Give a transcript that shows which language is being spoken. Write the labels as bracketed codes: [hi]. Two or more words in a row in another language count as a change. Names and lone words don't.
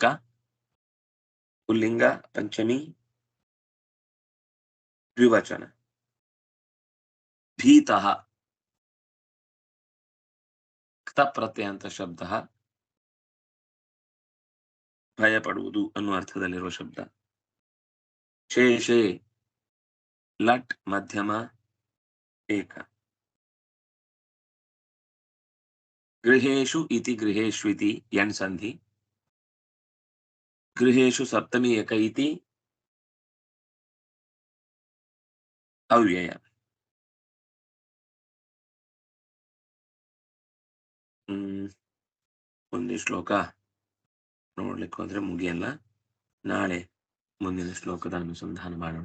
[kn] ಪುಲ್ಲಿಂಗ ಪಂಚಮಿ ದ್ವಿವಚನ. ಭೀತಃ ಕ್ತ ಪ್ರತ್ಯಯ ಅಂತ ಶಬ್ದ, ಭಯಪಡುವುದು ಅನ್ನುವ ಅರ್ಥದಲ್ಲಿರುವ ಶಬ್ದ. [sa] ಶೇಷೆ लट् मध्यम एक। गृहेषु इति गृहेष्विति यण् सन्धि। गृहेषु सप्तमी एक इति ಅವ್ಯಯ. [kn] ಒಂದೇ ಶ್ಲೋಕ ನೋಡ್ಲಿಕ್ಕೆ ಹೋದ್ರೆ ಮುಗಿಯಲ್ಲ. ನಾಳೆ ಮುಂದಿನ ಶ್ಲೋಕದ ಅನುಸಂಧಾನ ಮಾಡೋಣ.